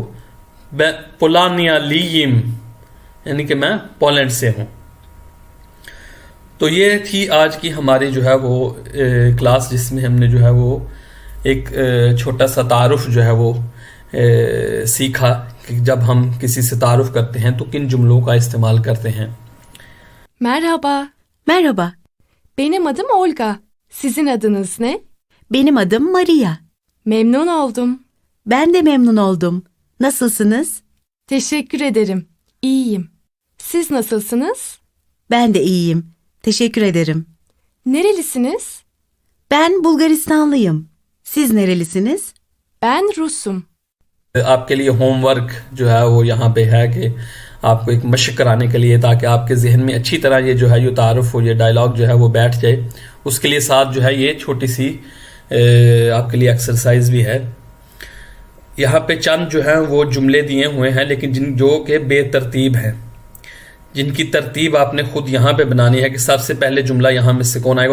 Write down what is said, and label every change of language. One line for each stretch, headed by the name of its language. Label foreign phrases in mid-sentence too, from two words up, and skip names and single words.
Turkish: Polonyalıyım
Urdu: یعنی کہ میں پولینڈ سے ہوں. تو یہ تھی آج کی ہماری جو ہے وہ کلاس, جس میں ہم نے جو ہے وہ ایک چھوٹا سا تعارف جو ہے وہ سیکھا کہ جب ہم کسی سے تعارف کرتے ہیں تو کن جملوں کا استعمال کرتے ہیں.
Turkish: Merhaba. Benim adım Olga. Sizin adınız ne? Benim adım Maria. Memnun oldum. Ben de memnun oldum. Nasılsınız? Teşekkür ederim. İyiyim. Siz nasılsınız? Ben de iyiyim. Teşekkür ederim. Nerelisiniz? Ben Bulgaristanlıyım. Siz nerelisiniz? Ben Rusum.
Urdu: آپ کے لیے
English: home work
Urdu: جو ہے وہ یہاں پہ ہے کہ آپ کو ایک مشق کرانے کے لیے, تاکہ آپ کے ذہن میں اچھی طرح یہ جو ہے یہ تعارف ہو, یہ ڈائلاگ جو ہے وہ بیٹھ جائے. اس کے لیے ساتھ جو ہے یہ چھوٹی سی آپ کے لیے ایکسرسائز بھی ہے. یہاں پہ چند جو ہیں وہ جملے دیے ہوئے ہیں, لیکن جو کہ بے ترتیب ہیں, جن کی ترتیب آپ نے خود یہاں پہ بنانی ہے کہ سب سے پہلے جملہ یہاں میں سے کون آئے گا.